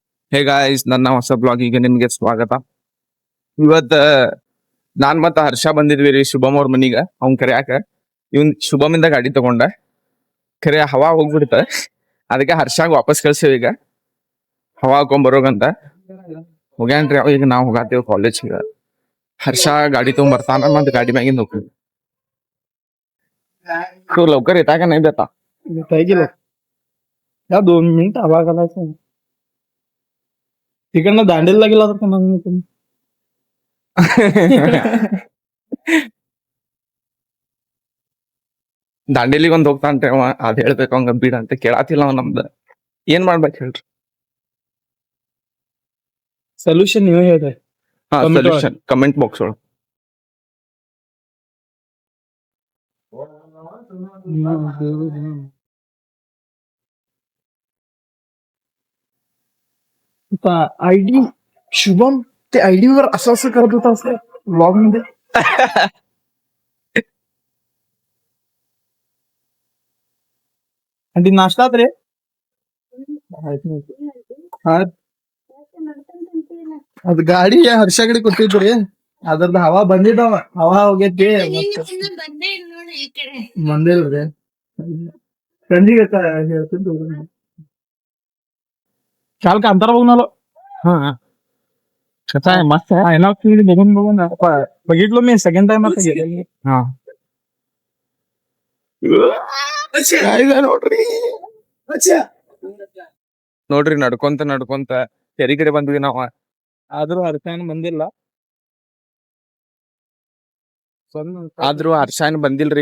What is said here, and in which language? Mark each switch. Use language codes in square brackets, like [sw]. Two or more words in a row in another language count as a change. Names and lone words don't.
[en] hey guys, [kn] ನನ್ನ ಹೊಸ ಬ್ಲಾಗಿಗೆ ನಿಮ್ಗೆ ಸ್ವಾಗತ. ಇವತ್ತ ನಾನ್ ಮತ್ತ ಹರ್ಷ ಬಂದಿದ್ವಿ ರೀ ಶುಭಮ್ ಅವ್ರ ಮನಿಗ. ಅವ್ನ್ ಕರ್ಯಾಕ ಇವ್ನ್ ಶುಭಮಿಂದ ಗಾಡಿ ತಗೊಂಡ ಖರೆ ಹವಾ ಹೋಗ್ಬಿಡ್ತ. ಅದಕ್ಕೆ ಹರ್ಷಾಗ ವಾಪಸ್ ಕಳ್ಸೇವ್. ಈಗ ಹವಾ ಹಾಕೊಂಡ್ ಬರೋಗಂತ ಹೋಗ್ಯಾನ್ರಿ ಅವ. ಈಗ ನಾವ್ ಹೋಗಾತೇವ್ ಕಾಲೇಜ್ಗ. ಹರ್ಷ ಗಾಡಿ ತಗೊಂಡ್ ಬರ್ತಾನ, ಮತ್ ಗಾಡಿ ಮ್ಯಾಗಿಂದ ಹೋಗ್ತೀವಿ. [mr] लवकर येता का नाही देता? गेलो या 2 मिनिट हवा घालायचं तिकडनं दांडेलला गेला तर मग तुम्ही [kn] ದಾಂಡೇಲಿಗೆ ಒಂದ್ ಹೋಗ್ತಾನ್ರಿ ಅವ. ಅದ್ ಹೇಳ್ಬೇಕು ಅವಂಗ ಬೀಡ ಅಂತ ಕೇಳಾತಿಲ್ಲ ಅವ. ನಮ್ದ ಏನ್ ಮಾಡ್ಬೇಕು ಹೇಳ್ರಿ? ಸೊಲ್ಯೂಷನ್ ನೀವೇ ಹೇಳ್ರಿ. ಹಾ, Comment ಸೊಲ್ಯೂಷನ್ [en] comment box [kn] ಒಳಗೆ. [mr] आयडी शुभम ते आयडी वर असं असं करत होता असं ब्लॉग मध्ये. आणि ती नाश्तात रे हा [kn] ಅದು ಗಾಡಿ ಹರ್ಷಗಡೆ ಕೊಟ್ಟಿದ್ರಿ. ಅದ್ರದ್ದು ಹವಾ ಬಂದಿದ್ದಾವ. ಹವಾ ಹೋಗೈತಿ ಬಂದಿಲ್ರಿ. ಸಂಜಿಗೆ ಹೇಳ್ತಿದ್ದು [mr] काल कांतारा बघून आलो. हा कसा आहे? मस्त आहे. आयनॉक्स बघून बघून बघितलो मी [en] second time [mr] आता गेलो. हा [kn] ನೋಡ್ರಿ ನಡ್ಕೊಂತ ನಡ್ಕೊಂತ ಕೆರಿ ಕಡೆ ಬಂದ್ವಿ ನಾವ. ಆದ್ರೂ ಹರ್ಷನ್ ಬಂದಿಲ್ಲ. ಆದ್ರೂ ಹರ್ಷಾನ್ ಬಂದಿಲ್ರಿ.